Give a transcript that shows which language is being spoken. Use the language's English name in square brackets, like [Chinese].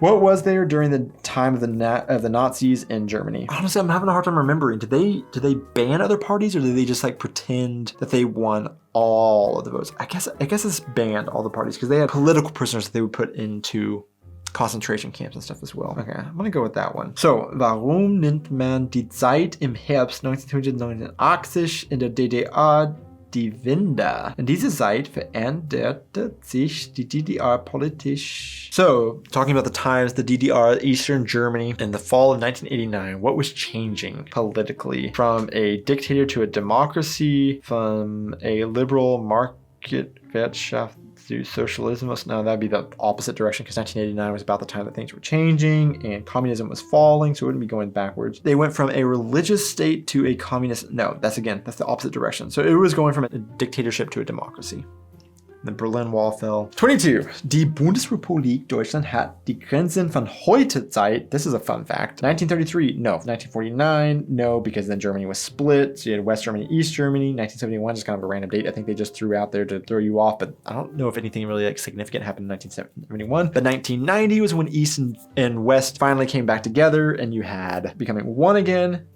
[English] What was there during the time of the Nazis in Germany? Honestly, I'm having a hard time remembering. Did they ban other parties, or did they just like pretend that they won all of the votes? I guess it's banned all the parties because they had political prisoners that they would put into concentration camps and stuff as well. Okay, I'm gonna go with that one. [German] So, warum nennt man die Zeit im Herbst 1989 in der DDR die Wende? In dieser Zeit veränderte sich die DDR politisch. [English] So, talking about the times the DDR, Eastern Germany, in the fall of 1989, what was changing politically? From a dictator to a democracy, from a liberal market Wirtschaft to socialism. No, that'd be the opposite direction, because 1989 was about the time that things were changing and communism was falling, so it wouldn't be going backwards. They went from a religious state to a communist. No, that's the opposite direction. So it was going from a dictatorship to a democracy. The Berlin Wall fell. 22. [German] Die Bundesrepublik Deutschland hat die Grenzen von heute Zeit. [English] This is a fun fact. 1933, no. 1949, no, because then Germany was split. So you had West Germany, East Germany. 1971, just kind of a random date I think they just threw out there to throw you off, but I don't know if anything really like significant happened in 1971. But 1990 was when East and West finally came back together and you had becoming one again.